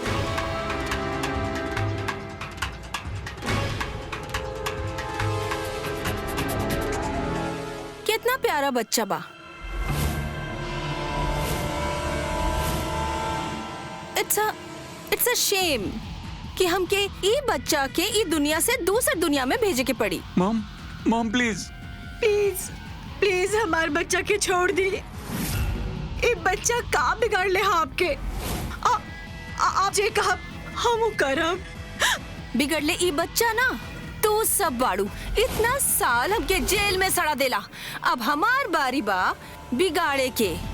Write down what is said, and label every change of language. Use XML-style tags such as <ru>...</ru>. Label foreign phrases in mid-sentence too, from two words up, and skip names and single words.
<bho>कितना प्यारा बच्चा बा।</bho> <en>It's a shame</en> <bho>कि हमके ई बच्चा के ई दुनिया से दूसर दुनिया में भेजे के पड़ी।</bho> <en>Mom, Mom please please please</en> <bho>हमारे बच्चा के छोड़ दी। ये बच्चा का बिगाड़ ले आपके। आप जे कहा हम करब। बिगड़ ले ई बच्चा ना तू सब बाड़ू। इतना साल हमके जेल में सड़ा देला, अब हमार बारी बा बिगाड़े के।</bho>